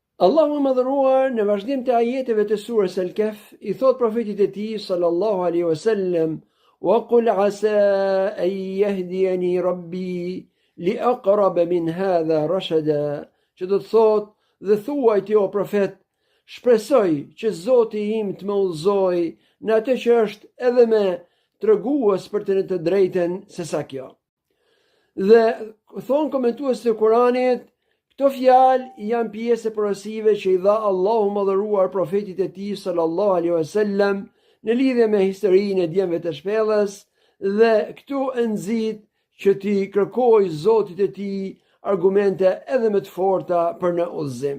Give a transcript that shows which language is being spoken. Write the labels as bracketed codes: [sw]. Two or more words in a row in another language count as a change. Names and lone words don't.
[sq] Allahu më dhëruar në vazhdim të ajeteve të surës Al-Kahf i thot profetit e tij [ar] صلى الله عليه وسلم: "وقل عسى أن يهدين ربي لأقرب من هذا رشدا." [sq] Që do të thot dhe thuaj ti o profet, shpresoj që Zoti im të më udhëzoj në atë që është edhe më tregues për të drejtën se sa kjo. Dhe thon komentues të Kuranit, këto fjalë janë pjesë e porosive që i dha Allahu madhëruar profetit e tij [ar] صلى الله عليه وسلم [sq] në lidhje me historinë e djemve të shpellës, dhe këtu nxit që ti kërkoj Zotit e tij argumente edhe më të forta për në udhëzim.